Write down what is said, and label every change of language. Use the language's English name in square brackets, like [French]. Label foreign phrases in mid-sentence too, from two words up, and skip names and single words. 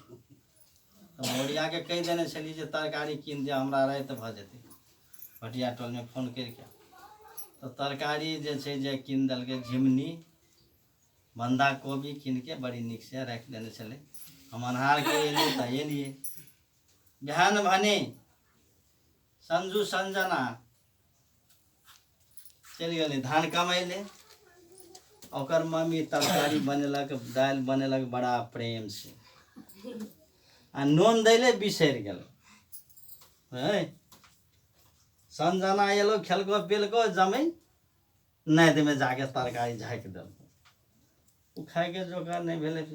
[Maithili] तो बोरिया के कह देने छली जे तरकारी कीन दे हमरा रात भ जेते। भटिया टोल में फोन करके तो तरकारी जे छे जे कीन दल के झिमनी बंधा कोबी कीन के बड़ी निक से रख देने छले। हम अनहार के एलिए त एलिए। बिहान भने संजू संजना चल गए धान कमैले। ओकर मम्मी तरकारी बनेलक दाल बनेलक बड़ा प्रेम से। आ नून दैले बिसर गेल। संजना एलो खेलको पिलको जमै नाद में जाके तरकारी झाँक दल। उ खाए के जोगार नहीं भेले।